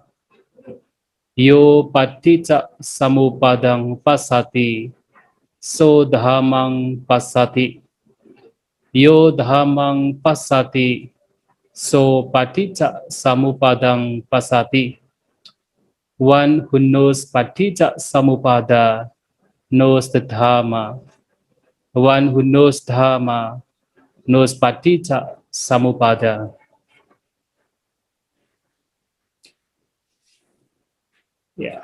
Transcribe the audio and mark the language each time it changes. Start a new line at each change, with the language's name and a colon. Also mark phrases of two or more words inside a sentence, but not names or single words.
Pali: Yo paticca samuppadang passati, so dhammang passati. Yo dhammang passati, so paticca samuppadang passati.
English: One who knows
Pali: paticca samuppada
English: knows the dhamma. One who knows dhamma knows
Pali: paticca samuppada.
English: Yeah.